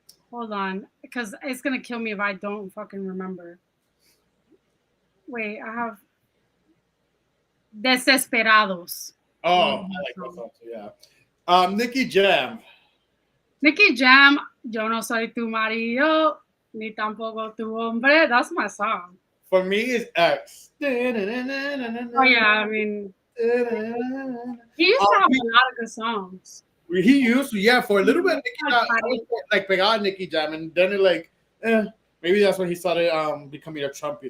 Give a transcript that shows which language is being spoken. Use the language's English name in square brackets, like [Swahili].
[English] Hold on, because it's gonna kill me if I don't fucking remember. Wait, I have Desesperados. Oh, I like that song too, yeah. Nicky Jam. [Spanish] Nicky Jam, Yo no soy tu marido, ni tampoco tu hombre. [English] That's my song. For me, it's X. Oh yeah, I mean, he used to have a lot of good songs. He used to, yeah, for a little bit. Like pegado Nicky Jam, and then it maybe that's when he started becoming a Trumpy.